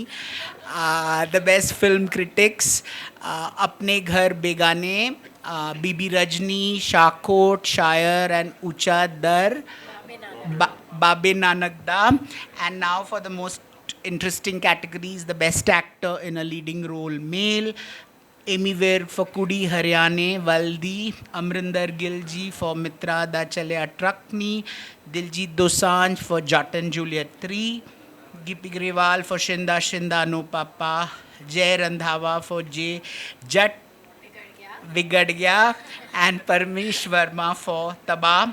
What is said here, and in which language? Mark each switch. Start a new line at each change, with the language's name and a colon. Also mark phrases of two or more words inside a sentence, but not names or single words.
English: The best film critics, Apne Ghar Begane, BB Rajni, Shakot, Shire, and Ucha Dar. Babe Nanak Da. And now for the most interesting categories, the best actor in a leading role male, Amy Virk for Kudi Haryane Valdi, Amrinder Gill ji for Mitra Da Chalya Trakni, Diljit Dosanjh for Jat and Juliet 3, Gippy Grewal for Shinda Shinda No Papa, Jay Randhawa for J Jat Bigad Gya, and Parmish Verma for Taba.